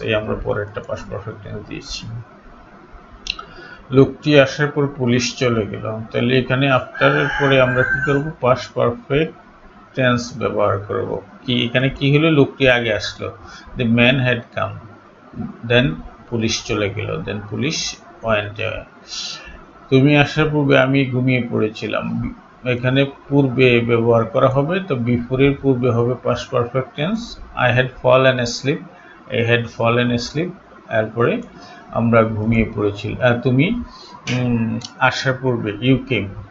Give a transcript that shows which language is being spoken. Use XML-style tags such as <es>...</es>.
<bn>এই আমরা পরে একটা past perfect tense দিয়েছি। লোকটি আসার পর পুলিশ চলে গেল। তাহলে এখানে আফটারের পরে আমরা কি করব? past perfect tense ব্যবহার করব। কি এখানে কি হলো? লোকটি আগে আসলো,</bn> <en>the man had come,</en> <bn>then police চলে গেল, then পুলিশ</bn> <en>went away।</en> <bn>তুমি আসার পূর্বে আমি ঘুমিয়ে পড়েছিলাম। এখানে পূর্বে ব্যবহার করা হবে, তো বিফোর এর পূর্বে হবে past perfect tense।</bn> <en>I had fallen asleep, I had fallen asleep,</en> <bn>এরপরে আমরা ঘুমিয়ে পড়েছিলাম। তুমি আসার পূর্বে</bn> <en>you came।</en>